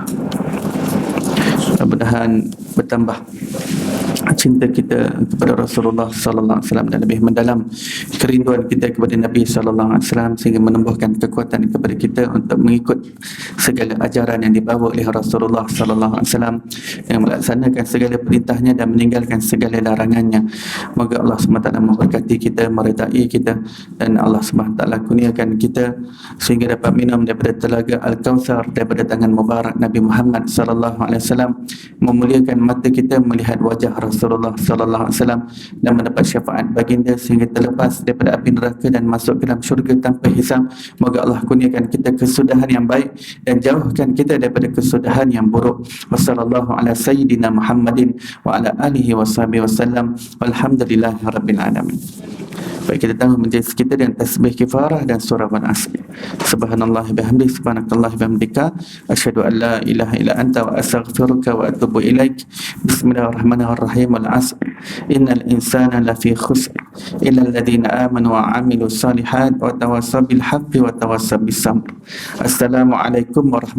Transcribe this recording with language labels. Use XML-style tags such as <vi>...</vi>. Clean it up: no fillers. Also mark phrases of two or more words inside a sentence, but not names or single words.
<ms>Mudah-mudahan bertambah cinta kita kepada Rasulullah</ms> <ar>صلى الله عليه وسلم</ar> <ms>dan lebih mendalam kerinduan kita kepada Nabi</ms> <ar>صلى الله عليه وسلم</ar> <ms>sehingga menumbuhkan kekuatan kepada kita untuk mengikut segala ajaran yang dibawa oleh Rasulullah</ms> <ar>صلى الله عليه وسلم,</ar> <ms>yang melaksanakan segala perintahnya dan meninggalkan segala larangannya. Moga Allah SWT memberkati kita, meredai kita, dan Allah SWT kurniakan kita sehingga dapat minum daripada telaga Al-Kautsar daripada tangan mubarak Nabi Muhammad</ms> <ar>صلى الله عليه وسلم,</ar> <ms>memuliakan mata kita melihat wajah Rasulullah</ms> <ar>صلى الله عليه وسلم</ar> <ms>dan mendapat syafaat baginda sehingga terlepas daripada api neraka dan masuk ke dalam syurga tanpa hisab. Moga Allah kurniakan kita kesudahan yang baik dan jauhkan kita daripada kesudahan yang buruk.</ms> <ar>وصلى الله على سيدنا محمد وعلى آله وصحبه وسلم. والحمد لله رب العالمين.</ar> <ms>Baik, kita tangguh majlis kita dengan tasbih kifarah dan surah</ms> <ar>والعصر. سبحان الله بحمده، سبحانك الله بحمدك، أشهد أن لا إله إلا أنت وأستغفرك وأتوب إليك. بسم الله الرحمن الرحيم. والعصر. إن الإنسان لفي خسر إلا الذين آمنوا وعملوا الصالحات وتواصوا بالحق وتواصوا بالصبر.</ar>